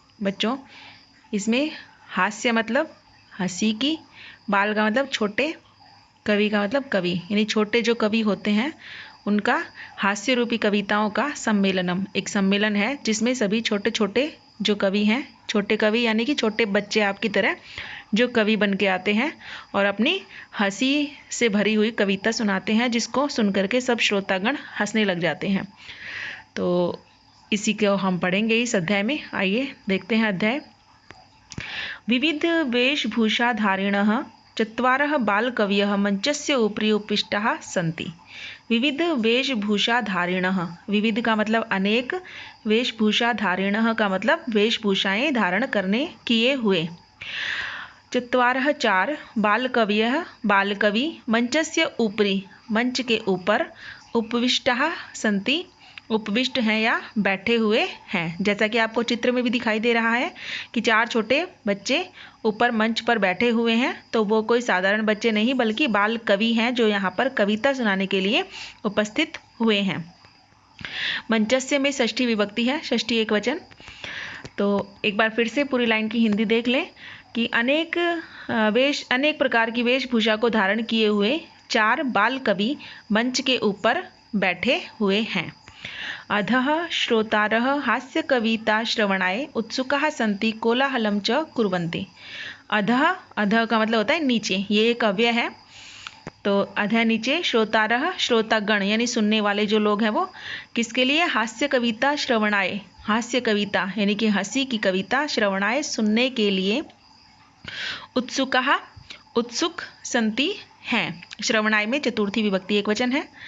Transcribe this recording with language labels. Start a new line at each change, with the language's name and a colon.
Hindi: बच्चों, इसमें हास्य मतलब हंसी की, बाल का मतलब छोटे, कवि का मतलब कवि, यानी छोटे जो कवि होते हैं उनका हास्य रूपी कविताओं का सम्मेलनम, एक सम्मेलन है जिसमें सभी छोटे छोटे जो कवि हैं, छोटे कवि यानी कि छोटे बच्चे आपकी तरह जो कवि बन के आते हैं और अपनी हंसी से भरी हुई कविता सुनाते हैं, जिसको सुनकर के सब श्रोतागण हंसने लग जाते हैं। तो इसी को हम पढ़ेंगे इस अध्याय में। आइए देखते हैं अध्याय।
Sanskrit: विविध वेशभूषाधारिणः चत्वारः बालकवयः मंचस्य उपरि उपविष्टाः सन्ति।
Hindi: विविध वेशभूषाधारिणः, विविध का मतलब अनेक, वेशभूषाधारिणः का मतलब वेशभूषाएं धारण करने किए हुए। चत्वारः चार, बालकवयः बालकवि मंचस्य उपरि मंच के ऊपर, उपविष्टाः सन्ति उपविष्ट हैं या बैठे हुए हैं। जैसा कि आपको चित्र में भी दिखाई दे रहा है कि चार छोटे बच्चे ऊपर मंच पर बैठे हुए हैं, तो वो कोई साधारण बच्चे नहीं बल्कि बाल कवि हैं जो यहाँ पर कविता सुनाने के लिए उपस्थित हुए हैं। मंचस्य में षष्ठी विभक्ति है, षष्ठी एक वचन। तो एक बार फिर से पूरी लाइन की हिंदी देख लें कि अनेक प्रकार की वेशभूषा को धारण किए हुए चार बाल कवि मंच के ऊपर बैठे हुए हैं।
Sanskrit: अधः श्रोतारः हास्य कविता श्रवणाय उत्सुकाः सन्ति कोलाहलं च कुर्वन्ति।
Hindi: अधः, अधः का मतलब होता है नीचे, ये एक अव्यय है। तो अधः नीचे, श्रोतारः श्रोतागण यानी सुनने वाले जो लोग हैं वो किसके लिए, हास्य कविता श्रवणाय, हास्य कविता यानी कि हंसी की कविता, श्रवणाय सुनने के लिए, उत्सुकाः उत्सुक, सन्ति हैं, श्रवणाय में चतुर्थी विभक्ति एक वचन है।